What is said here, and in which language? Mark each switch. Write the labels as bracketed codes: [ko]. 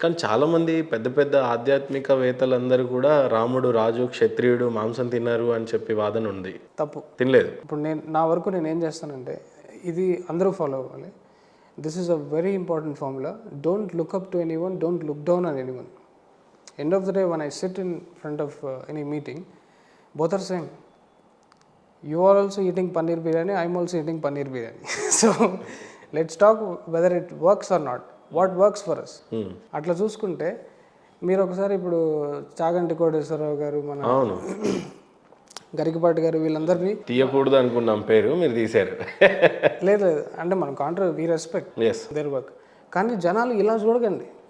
[te] కానీ చాలా మంది పెద్ద పెద్ద ఆధ్యాత్మికవేత్తలందరూ కూడా రాముడు రాజు క్షత్రియుడు మాంసం తిన్నారు అని చెప్పి వాదన ఉంది. తప్పు. తినలేదు. ఇప్పుడు నా వరకు నేను ఏం చేస్తానంటే, ఇది అందరూ ఫాలో అవ్వాలి. [en] This is a very important formula. Don't look up to anyone, don't look down on anyone. End of the day when I sit in front of any meeting, both are same. You are also eating paneer biryani, I am also eating paneer biryani. So let's talk whether it works or not. What works for us. [te] అట్లా చూసుకుంటే మీరు ఒకసారి ఇప్పుడు చాగంటి కోటేశ్వరరావు గారు, మన అవును, గరికపాటి గారు, వీళ్ళందరినీ తీయకూడదు అనుకున్నాం పేరు, మీరు తీశారు. లేదు అంటే మనం [en] We respects. Their work. [te] కానీ జనాలు ఇలా చూడకండి.